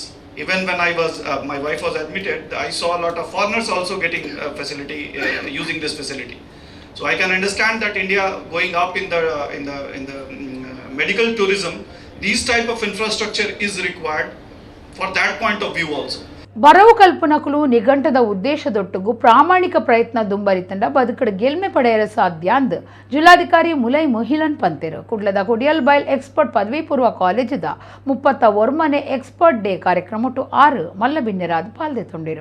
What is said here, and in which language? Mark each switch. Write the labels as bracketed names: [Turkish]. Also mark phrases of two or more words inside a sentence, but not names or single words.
[English] Even when my wife was admitted, I saw a lot of foreigners also getting facility using this facility. So I can understand that India going up in the medical tourism, these type of infrastructure is required for that point of view also. [Tulu] ಬರವು ಕಲ್ಪನಕುಲು ನಿಘಂಟದ ಉದ್ದೇಶದೊಟ್ಟಿಗೂ ಪ್ರಾಮಾಣಿಕ ಪ್ರಯತ್ನ ದುಂಬರಿತಂಡ ಬದುಕಡ ಗೆಲ್ಮೆ ಪಡೆಯಲು ಸಾಧ್ಯ ಅಂದ್ ಜಿಲ್ಲಾಧಿಕಾರಿ ಮುಲೈ ಮೊಹಿಲನ್ ಪಂತೆರು ಕುಡ್ಲದ ಕೊಡಿಯಲ್ ಬೈಲ್ ಎಕ್ಸ್ಪರ್ಟ್ ಪದವಿ ಪೂರ್ವ ಕಾಲೇಜದ 31ನೇ ಎಕ್ಸ್ಪರ್ಟ್ ಡೇ ಕಾರ್ಯಕ್ರಮ 6 ಮಲ್ಲಬಿನ್ನೆರಾದ ಪಾಲ್ದೆತೊಂಡಿರು.